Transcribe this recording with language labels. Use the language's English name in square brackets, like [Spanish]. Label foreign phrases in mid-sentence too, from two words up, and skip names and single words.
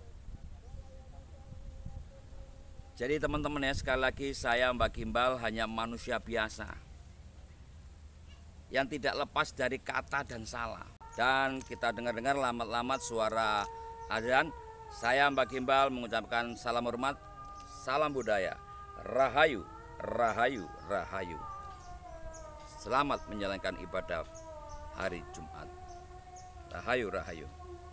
[Indonesian] Jadi teman-teman ya, sekali lagi saya Mbak Gimbal hanya manusia biasa yang tidak lepas dari kata dan salah. Dan kita dengar-dengar lamat-lamat suara azan. Saya Mbak Gimbal mengucapkan salam hormat, salam budaya, rahayu, rahayu, rahayu. Selamat menjalankan ibadah hari Jumat. Rahayu, rahayu.